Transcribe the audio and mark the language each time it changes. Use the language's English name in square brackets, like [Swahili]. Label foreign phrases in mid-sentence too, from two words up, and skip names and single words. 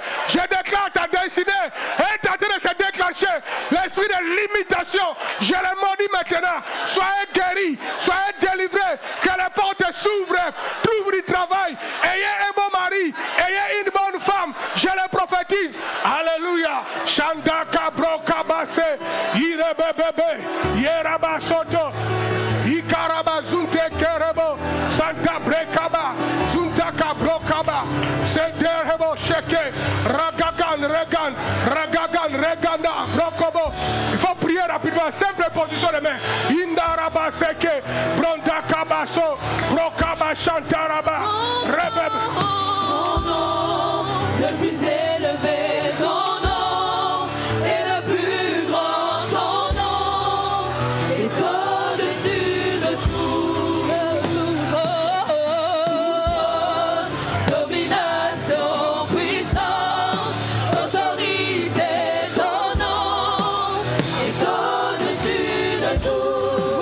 [French] Je déclare ta destinée est en train de se déclencher. L'esprit de limitation, je le maudis maintenant. Soyez guéris, soyez délivrés. Que les portes s'ouvrent. Trouve du travail. Ayez un bon mari, ayez une bonne femme, je le prophétise. Alléluia. Shandaka brokabase, irebebebe, yerabasoto, ikaraba zunte kerebo, santa brekaba, zuntaka brokaba, senderebo sheke, ragagan, regan, ragagan, reganda, brokobo. Il faut prier rapidement, simple position de main. Indaraba seke, brondaka baso, brokaba shantaraba, rebebe. Le plus élevé, ton nom est le plus grand, ton nom est au-dessus de tout, domination, puissance, autorité, ton nom est au-dessus de tout.